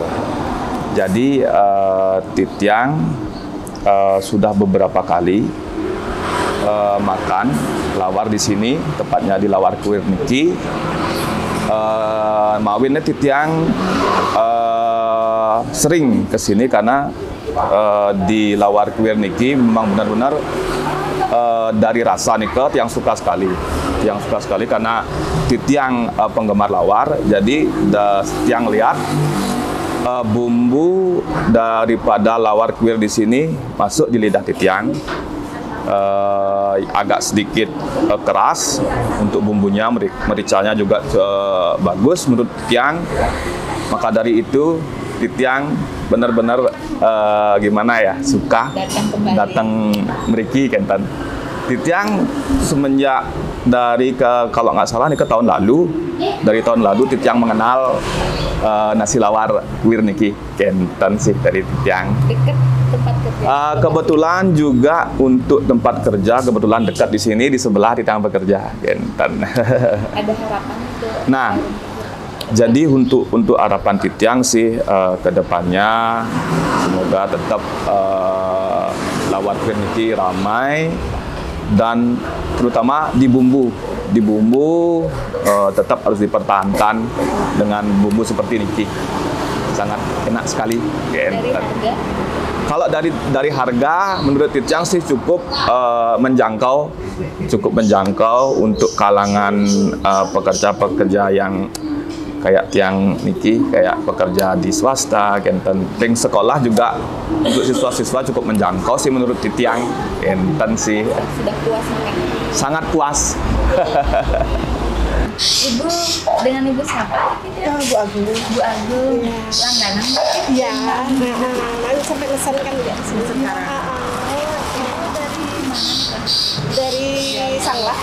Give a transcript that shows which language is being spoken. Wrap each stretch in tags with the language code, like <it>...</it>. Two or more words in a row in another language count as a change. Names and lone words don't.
<id>Jadi Titiang sudah beberapa kali makan lawar di sini, tepatnya di Lawar Kuir niki. Mawinnya Titiang sering ke sini karena di lawar kuir niki memang benar-benar dari rasa niket yang suka sekali karena titiang penggemar lawar. Jadi tiang lihat bumbu daripada lawar kuir di sini masuk di lidah titiang. Agak sedikit keras untuk bumbunya, mericanya juga bagus menurut titiang. Maka dari itu titiang benar-benar gimana ya, suka datang</id> <ban>meriki kenten.</ban> <id>Titiang semenjak kalau nggak salah ke tahun lalu, dari tahun lalu titiang mengenal nasi lawar kuir</id> <ban>niki kenten</ban> <id>sih dari titiang. Dekat tempat kerja. Kebetulan juga untuk tempat kerja kebetulan dekat di sini di sebelah titiang bekerja kenten. Ada harapan untuk Nah, jadi untuk harapan titiang sih ke depannya semoga tetap lawar kuir niki ramai, dan terutama di bumbu tetap harus dipertahankan dengan bumbu seperti niki, sangat enak sekali. dari harga. Kalau dari harga menurut titiang sih cukup menjangkau untuk kalangan pekerja-pekerja yang kayak</id> <ban>tiang niki,</ban> <id>kayak pekerja di swasta, kenten ting sekolah juga untuk siswa-siswa cukup menjangkau sih menurut titiang kenten sih. Sudah puas makan. Sangat puas. Ibu dengan ibu siapa? Bu Agung. Bu Agung. Langganan. Iya, nanti sampai pesan kan ya sini sekarang. Dari Sanglah.</id>